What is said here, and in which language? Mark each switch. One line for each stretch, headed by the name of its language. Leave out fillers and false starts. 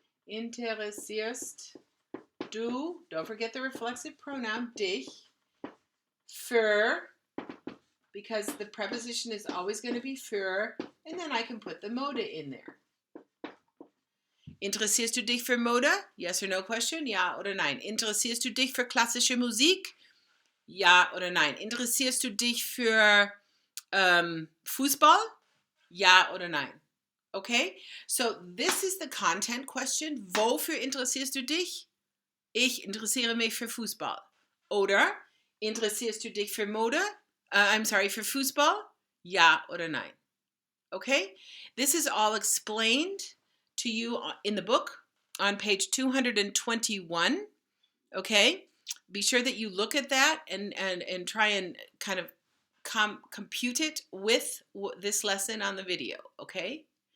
German: Interessierst du?
English: Don't forget the reflexive pronoun dich. Für, because the preposition is always going to be für, and then I can put the Mode in there.
German: Interessierst du dich für Mode?
English: Yes or no question?
German: Ja oder nein. Interessierst du dich für klassische Musik? Ja oder nein. Interessierst du dich für Fußball? Ja oder nein. Okay?
English: So this is the content question.
German: Wofür interessierst du dich? Ich interessiere mich für Fußball. Oder interessierst du dich für Mode? Für Fußball? Ja oder nein. Okay?
English: This is all explained to you in the book on page 221. Okay? Be sure that you look at that and try and kind of compute it with this lesson on the video. Okay?